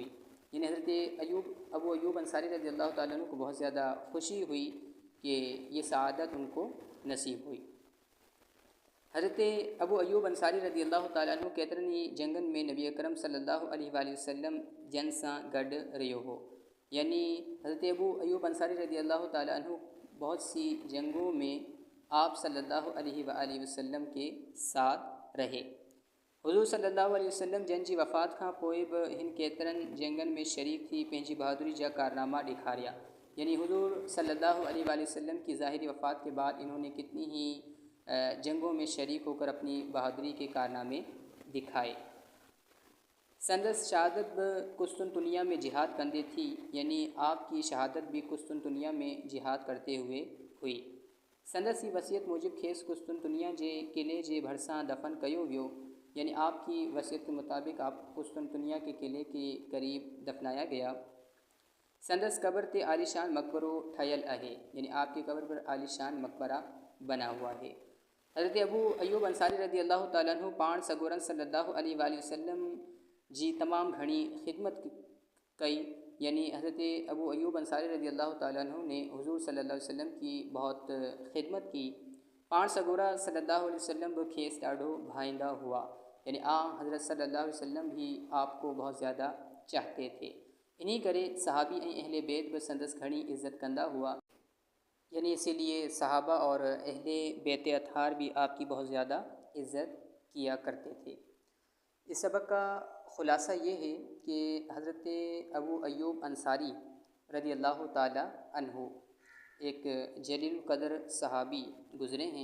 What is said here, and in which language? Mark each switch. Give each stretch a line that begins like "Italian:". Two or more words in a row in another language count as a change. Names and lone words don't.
Urdu: یعنی حضرت ابو ایوب انصاری
Arabic: رضی اللہ تعالیٰ عنہ
Urdu: کو بہت زیادہ خوشی ہوئی کہ یہ سعادت ان کو نصیب ہوئی.
Sindhi: हज़रत अबू अयूब अंसारी
Arabic: رضی اللہ تعالیٰ عنہ
Sindhi: केतिरनि ई जंगनि में नबी अकरम
Arabic: صلی اللہ علیہ وسلم
Sindhi: जन सां गॾु रहियो हो।
Urdu: یعنی حضرت ابو ایوب انصاری
Arabic: رضی اللہ تعالیٰ عنہ
Urdu: بہت سی جنگوں میں آپ
Arabic: صلی اللہ علیہ وسلم
Urdu: کے ساتھ رہے.
Sindhi: हुज़ूर
Arabic: صلی اللہ علیہ وسلم
Sindhi: जन जी वफ़ात खां पोइ बि हिन केतिरनि जंगनि में शरीक थी पंहिंजी बहादुरी जा कारनामा ॾेखारिया।
Urdu: یعنی حضور
Arabic: صلی اللہ علیہ وسلم
Urdu: کی ظاہری وفات کے بعد انہوں نے کتنی ہی جنگوں میں شریک ہو کر اپنی بہادری کے کارنامے دکھائے.
Sindhi: संदस शहादत भी कुस्तुनतुनिया में जिहाद कंदे थी,
Urdu: یعنی آپ کی شہادت بھی قسطنطنیہ میں جہاد کرتے ہوئے ہوئی.
Sindhi: संदस ही वसीयत मूजिब खेस कुस्तुनतुनिया जे किले जे भरसां दफ़न कयो वियो।
Urdu: یعنی آپ کی وصیت کے مطابق آپ قسطنطنیہ کے قلعے کے قریب دفنایا گیا.
Sindhi: संदस कब्र ते आलिशान मकबरो ठहियल आहे,
Urdu: یعنی آپ کی قبر پر عالیشان مقبرہ بنا ہوا ہے.
Sindhi: हज़रत अबू अयूब अंसारी
Arabic: رضی اللہ تعالیٰ عنہ
Sindhi: पाण सगोरन
Arabic: صلی اللہ علیہ وسلم
Sindhi: जी तमाम घणी खिदमत कई।
Urdu: یعنی حضرت ابو ایوب انصاری
Arabic: رضی اللہ تعالیٰ عنہ
Urdu: نے حضور
Arabic: صلی اللہ علیہ وسلم
Urdu: کی بہت خدمت کی.
Sindhi: पाण सगोरा
Arabic: صلی اللہ علیہ وسلم
Sindhi: बि खेसि ॾाढो भाईंदा हुआ।
Urdu: یعنی حضرت
Arabic: صلی اللہ علیہ وسلم
Urdu: بھی آپ کو بہت زیادہ چاہتے تھے.
Sindhi: इन्हीं करे सहाबी ऐं अहले बैत बि संदस घणी इज़्ज़त कंदा हुआ।
Urdu: یعنی اسی لیے صحابہ اور اہل بیت اطہار بھی آپ کی بہت زیادہ عزت کیا کرتے تھے. اس سبق کا خلاصہ یہ ہے کہ حضرت ابو ایوب انصاری
Arabic: رضی اللہ تعالیٰ عنہ
Urdu: ایک جلیل قدر صحابی گزرے ہیں.